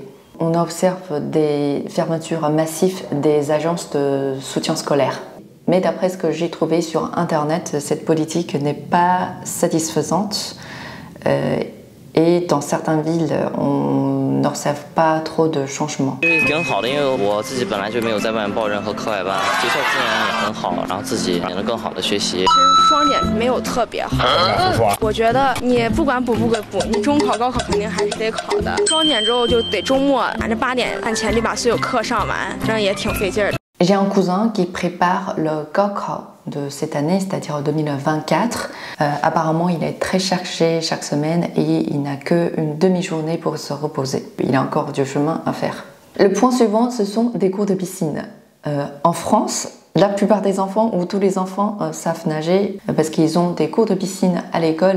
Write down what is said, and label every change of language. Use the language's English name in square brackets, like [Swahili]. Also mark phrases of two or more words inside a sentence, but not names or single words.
[French] On observe des fermetures massives des agences de soutien scolaire. Mais d'après ce que j'ai trouvé sur internet, cette politique n'est pas satisfaisante et dans certaines villes, on n'observe pas trop de changements. [Chinese] 挺好的，因为我自己本来就没有在外面报任何课外班，学校资源也很好，然后自己也能更好的学习。其实双减没有特别好，我觉得你不管补不补，你中考、高考肯定还是得考的。双减之后就得周末赶着8点按前力把所有课上完，这样也挺费劲的。 [French] J'ai un cousin qui prépare le Gaokao de cette année, c'est-à-dire 2024. Apparemment, il est très chargé chaque semaine et il n'a qu'une demi-journée pour se reposer. Il a encore du chemin à faire. Le point suivant, ce sont des cours de piscine. En France, la plupart des enfants ou tous les enfants savent nager parce qu'ils ont des cours de piscine à l'école.